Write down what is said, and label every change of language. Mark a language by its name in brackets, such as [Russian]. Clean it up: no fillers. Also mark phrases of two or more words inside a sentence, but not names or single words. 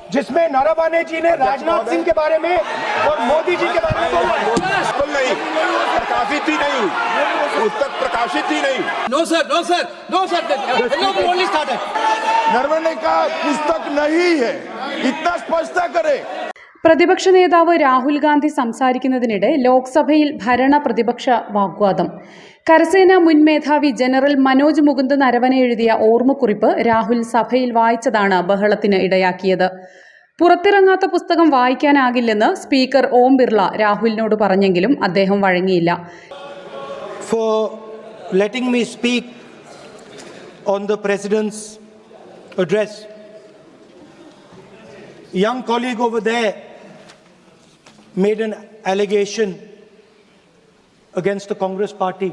[Hindi] जिसमें नरवणे जी ने राजनाथ सिंह के बारे में और मोदी जी के बारे में बोला। बिल्कुल नहीं, प्रकाशित ही नहीं हुई, पुस्तक प्रकाशित ही नहीं। [English] No sir, no sir, no sir, only started. [Hindi] नरवणे का पुस्तक नहीं है, इतना स्पष्टता करे। [Malayalam] പ്രതിപക്ഷ നേതാവ് രാഹുൽ ഗാന്ധി സംസാരിക്കുന്നതിനിടെ ലോക്സഭയിൽ ഭരണ പ്രതിപക്ഷ വാഗ്വാദം. കരസേന മുൻ മേധാവി ജനറൽ മനോജ് മുകുന്ദ് നരവനെ എഴുതിയ ഓർമ്മക്കുറിപ്പ് രാഹുൽ സഭയിൽ വായിച്ചതാണ് ബഹളത്തിന് ഇടയാക്കിയത്. പുറത്തിറങ്ങാത്ത പുസ്തകം വായിക്കാനാകില്ലെന്ന് സ്പീക്കർ ഓം ബിർള രാഹുലിനോട് പറഞ്ഞെങ്കിലും അദ്ദേഹം വഴങ്ങിയില്ല. [English] For letting me speak on the president's address. Young colleague over there made an allegation against the Congress party.